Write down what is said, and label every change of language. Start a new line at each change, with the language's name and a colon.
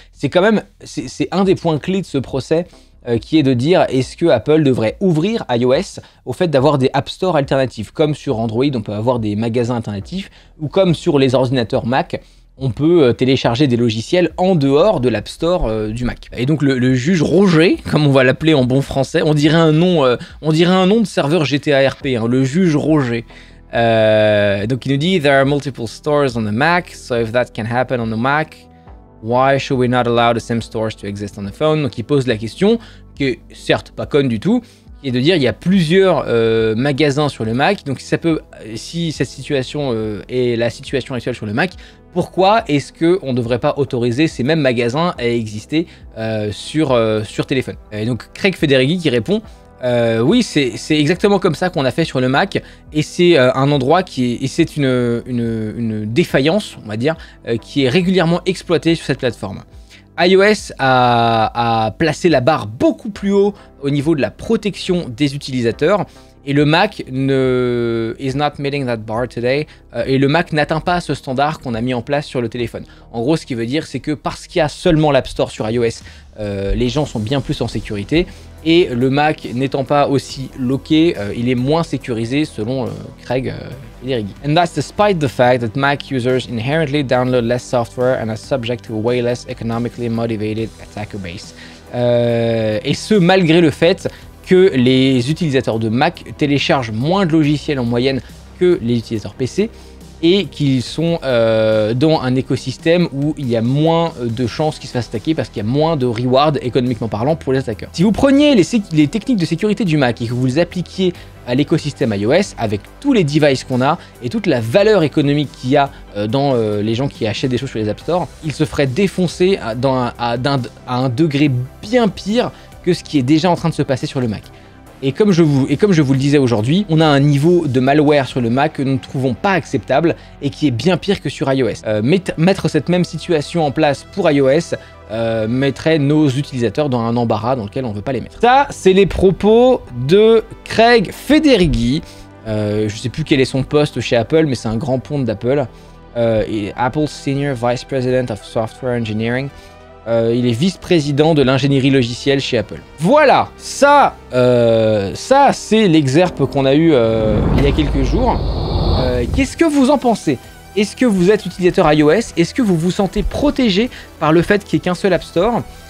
French: C'est quand même c'est un des points clés de ce procès. Qui est de dire est-ce que Apple devrait ouvrir iOS au fait d'avoir des App Store alternatifs, comme sur Android on peut avoir des magasins alternatifs, ou comme sur les ordinateurs Mac on peut télécharger des logiciels en dehors de l'App Store du Mac. Et donc le juge Roger, comme on va l'appeler en bon français, on dirait un nom de serveur GTA RP, hein, le juge Roger. Donc il nous dit
English: there are multiple stores on the Mac, so if that can happen on the Mac, why should we not allow the same stores to exist on the phone?
French: Donc il pose la question, qui est certes pas conne du tout, qui est de dire il y a plusieurs magasins sur le Mac, donc si cette situation est la situation actuelle sur le Mac, pourquoi est-ce qu'on ne devrait pas autoriser ces mêmes magasins à exister sur téléphone? Et donc Craig Federighi qui répond oui, c'est exactement comme ça qu'on a fait sur le Mac, et c'est un endroit c'est une défaillance, on va dire, qui est régulièrement exploitée sur cette plateforme. iOS a placé la barre beaucoup plus haut au niveau de la protection des utilisateurs, et le Mac
English: is not meeting that bar today,
French: et le Mac n'atteint pas ce standard qu'on a mis en place sur le téléphone. En gros, ce qui veut dire, c'est que parce qu'il y a seulement l'App Store sur iOS, les gens sont bien plus en sécurité, et le Mac n'étant pas aussi loqué, il est moins sécurisé selon Craig Federighi.
English: And that's despite the fact that Mac users inherently download less software and are subject to a way less economically motivated attacker base.
French: Et ce, malgré le fait que les utilisateurs de Mac téléchargent moins de logiciels en moyenne que les utilisateurs PC, et qu'ils sont dans un écosystème où il y a moins de chances qu'ils se fassent attaquer parce qu'il y a moins de reward économiquement parlant pour les attaqueurs. Si vous preniez les techniques de sécurité du Mac et que vous les appliquiez à l'écosystème iOS avec tous les devices qu'on a et toute la valeur économique qu'il y a dans les gens qui achètent des choses sur les App Store, ils se feraient défoncer à un degré bien pire que ce qui est déjà en train de se passer sur le Mac. Et comme je vous le disais aujourd'hui, on a un niveau de malware sur le Mac que nous ne trouvons pas acceptable et qui est bien pire que sur iOS. Mettre cette même situation en place pour iOS mettrait nos utilisateurs dans un embarras dans lequel on ne veut pas les mettre. Ça, c'est les propos de Craig Federighi. Je ne sais plus quel est son poste chez Apple, mais c'est un grand ponte d'Apple.
English: Apple Senior Vice President of Software Engineering.
French: Il est vice-président de l'ingénierie logicielle chez Apple. Voilà, ça c'est l'exerpe qu'on a eu il y a quelques jours. Qu'est-ce que vous en pensez? Est-ce que vous êtes utilisateur iOS? Est-ce que vous vous sentez protégé par le fait qu'il n'y ait qu'un seul App Store?